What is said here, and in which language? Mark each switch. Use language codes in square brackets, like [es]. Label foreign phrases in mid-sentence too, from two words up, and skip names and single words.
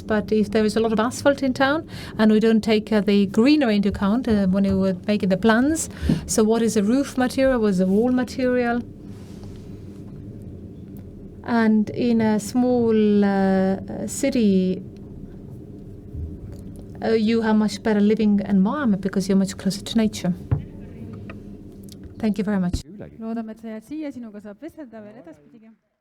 [en] But if there is a lot of asphalt in town and we don't take the greenery into account when we were making the plans, so what is the roof material, what is the wall material? And in a small city, you have much better living environment because you're much closer to nature. Thank you very much. [et] Loodame, et sa jääd siia, sinuga saab vestelda veel edaspidigi.